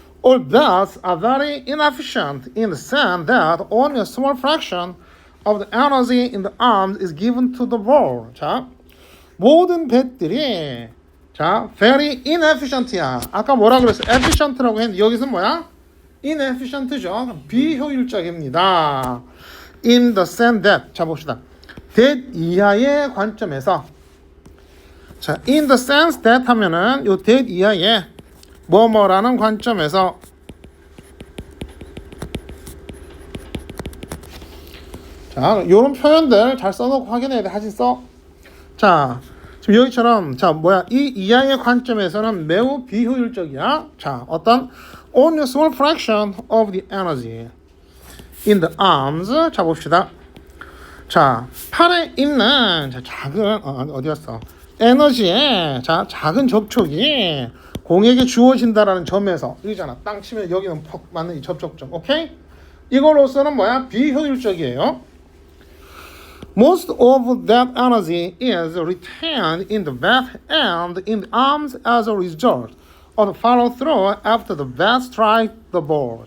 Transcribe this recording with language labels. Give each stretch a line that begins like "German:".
English: All bats are very inefficient in the sense that only a small fraction of the energy in the arms is given to the ball.
Korean: 자, 모든 배들이 자,
English: very inefficient
Korean: 야. 아까 뭐라 그랬어? efficient라고 했는데 여기서 뭐야? inefficient죠. 비효율적입니다.
English: in the sense that.
Korean: 자, 봅시다. that 이하의 관점에서. 자,
English: in the sense that
Korean: 하면은 요 that 이하의 뭐뭐라는 관점에서. 자, 요런 표현들 잘 써놓고 확인해야 돼. 하진 써. 자, 지금 여기처럼 자 뭐야 이 이하의 관점에서는 매우 비효율적이야.
English: 자, 어떤 only a small fraction of the energy in the arms.
Korean: 자, 봅시다. 자, 팔에 있는 자, 작은 어디였어? 에너지의 자 작은 접촉이 공에게 주어진다라는 점에서 여기잖아. 땅 치면 여기는 퍽 맞는 이 접촉점. 오케이? 이걸로서는 뭐야? 비효율적이에요.
English: Most of that energy is retained in the bat and in the arms as a result of the follow-through after the bat strikes the ball.